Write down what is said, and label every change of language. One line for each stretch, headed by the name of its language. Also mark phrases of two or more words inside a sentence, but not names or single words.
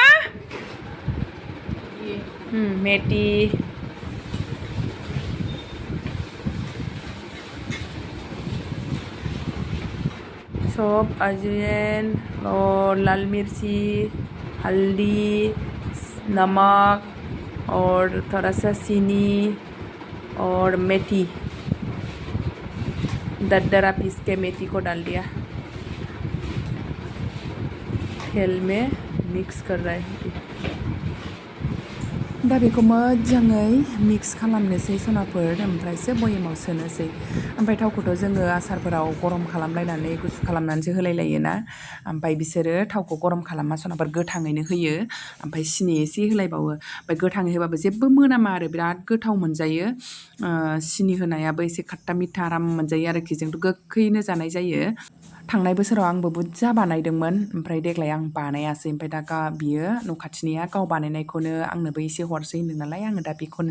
Hindi: मेथी सब अजवाइन और लाल मिर्ची हल्दी नमक और थोड़ा सा चीनी और मेथी दरदरा पीस के मेथी को डाल दिया तेल में मिक्स कर रहा है
Bodo: दा बेखौ मोजाङै मिक्स खालामनोसै सनाफोर ओमफ्रायसो बयेमाव सोनोसै ओमफ्राय थावखौथ' जोङो आसारफोराव गरम खालामलायनानै गुसु खालामनानैसो होलायलायोना ओमफ्राय बिसोरो थावखौ गरम खालामा सनाफोर गोथाङैनो होयो ओमफ्राय सिनि एसे होलायबावो ओमफ्राय गोथाङै होबाबो जेबो मोनामा आरो बिराद गोथाव मोनजायो सिनि होनायाबो एसे
Hindi: खाट्टा मिठा
Bodo: आराम मोनजायो आरोखि जोंथ' गोखैनो जानाय जायो थांनाय बोसोराव आंबो बुरजा बानायदोंमोन ओमफ्राय देग्लाय आं बानायासै ओमफ्राय दा बियो न' खाथिनिया गाव बानायनायखौनो आंनोबो एसे हरसै होनदों नालाय आङो दा बेखौनो